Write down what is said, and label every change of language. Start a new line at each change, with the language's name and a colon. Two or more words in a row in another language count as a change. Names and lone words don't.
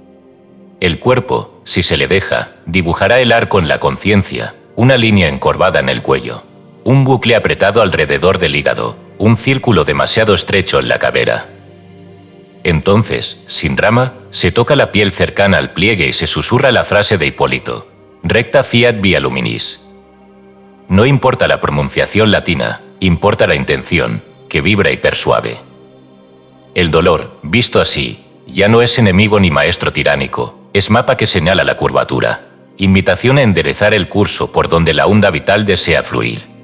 Spanish: El cuerpo, si se le deja, dibujará el arco en la conciencia, una línea encorvada en el cuello, un bucle apretado alrededor del hígado, un círculo demasiado estrecho en la cadera. Entonces, sin drama, se toca la piel cercana al pliegue y se susurra la frase de Hipólito,
Latin: recta fiat via luminis.
Spanish: No importa la pronunciación latina, importa la intención, que vibra y persuade. El dolor, visto así, ya no es enemigo ni maestro tiránico, es mapa que señala la curvatura, invitación a enderezar el curso por donde la onda vital desea fluir.